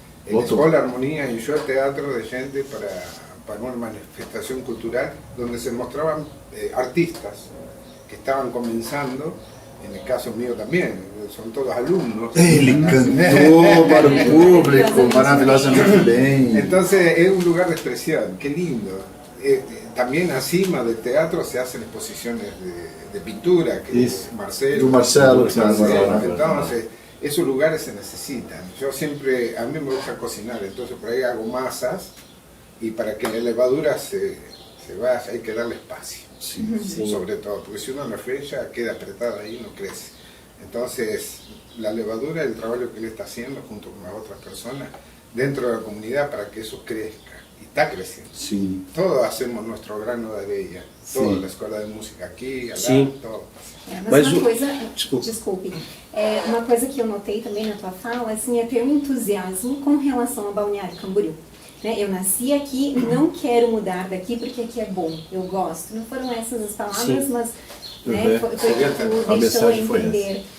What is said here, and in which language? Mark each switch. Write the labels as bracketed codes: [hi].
[es] La Escuela Armonía enchó el teatro de gente para una manifestación cultural donde se mostraban artistas que estaban comenzando, en el caso mío también, son todos alumnos. [pt] Ele cantou para o público maravilhosamente bem. [es] Entonces es un lugar de expresión, qué lindo. También encima del teatro se hacen exposiciones de pintura, que es Marcelo. Entonces, esos lugares se necesitan. Yo siempre, a mí me gusta cocinar, entonces por ahí hago masas y para que la levadura se vaya hay que darle espacio, sobre todo, porque si uno la freya queda apretada ahí y no crece. Entonces, la levadura, el trabajo que él está haciendo junto con las otras personas dentro de la comunidad para que eso crezca. Y está creciendo. Todos hacemos nuestro grano de areia. Toda la escola de música [pt] aqui, lá, [es] todo. [pt] Mas uma coisa, desculpe, uma coisa que eu notei também na tua fala, assim, é ter um entusiasmo com relação a Balneário Camboriú. Né? Eu nasci aqui, não quero mudar daqui porque aqui é bom, eu gosto. Não foram essas as palavras, mas né, foi o que tu deixou entender.